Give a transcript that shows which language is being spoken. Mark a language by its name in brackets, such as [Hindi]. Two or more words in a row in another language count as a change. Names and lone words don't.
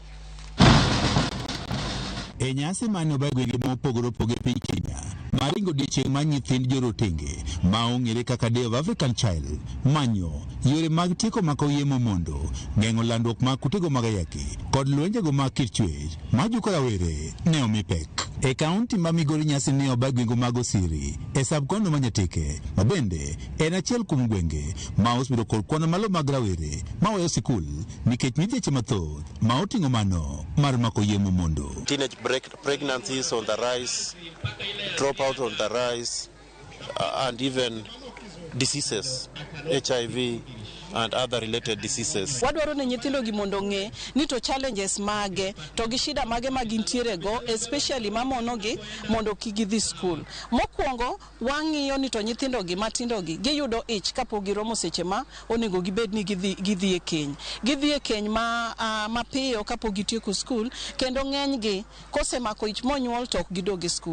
[Luo (Kenya and Tanzania)] E nyasi mane obagwenge mopogore opogore piny Kenya, maringo odiochieng' mar nyithind jorotenge ma ong'ere kaka Day of African Child, manyo yore mag tieko makoye momondo, geng'o landruok mag kutego mag ayaki kod lwenjego mag kit chwech ma jokora were ne omi pek. E kaunti ma Migori nyasi ni oba gwenge mag Osiri e sabkono Manyateke mabende en achiel kuom gwenge ma osebedo kod kwan malo mag rawere ma weyo sikul nikech midhieche mathoth ma oting'o mano mar mako yie momondo. [English] Teenage pregnancies on the rise, dropout on the rise, and even diseases, HIV and other related diseases. [Luo (Kenya and Tanzania)] Wadwaro ne nyithindo gi mondo ng'e ni to challenges mage to gi shida mage magintiere go, especially mamono gi mondo kigidhi school. Mokwongo wang'iyo ni to nyithindo gi matindo gi giyudo ich kapok giromo seche ma onego gibed ni gidhi e keny. Gidhi e keny mapiyo kapok gitieko school, kendo ng'eny gi kosemako ich monyuol to ok gidogi school.